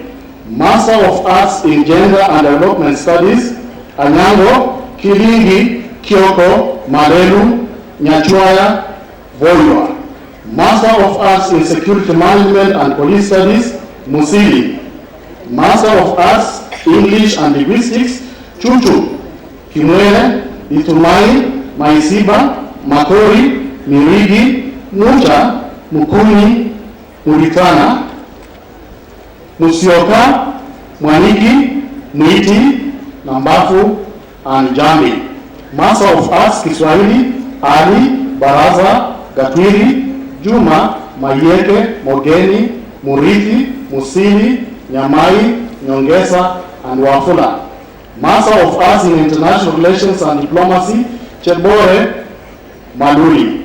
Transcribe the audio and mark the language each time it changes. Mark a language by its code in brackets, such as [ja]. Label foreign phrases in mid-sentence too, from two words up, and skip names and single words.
[en] Master of Arts in Gender and Development Studies, Anyango Kilingi Kyoko Marelu Nyachwaya Voywa. Master of Arts in Security Management and Police Studies, Musili. Master of Arts, English and Linguistics, Chuchu, Kimwele, Itumai, Maisiba, Makori, Mirigi, Mucha, Mukuni, Muritana, Musioka, Mwaniki, Mwiti, Nambafu, and Jambi. Master of Arts, Kiswahili, Ali, Baraza, Gatwiri, Juma, Mayeke, Mogeni, Murithi, Musili, Nyamai, Nyongesa, and Wafula. Master of Arts in International Relations and Diplomacy, Chebore Maluri.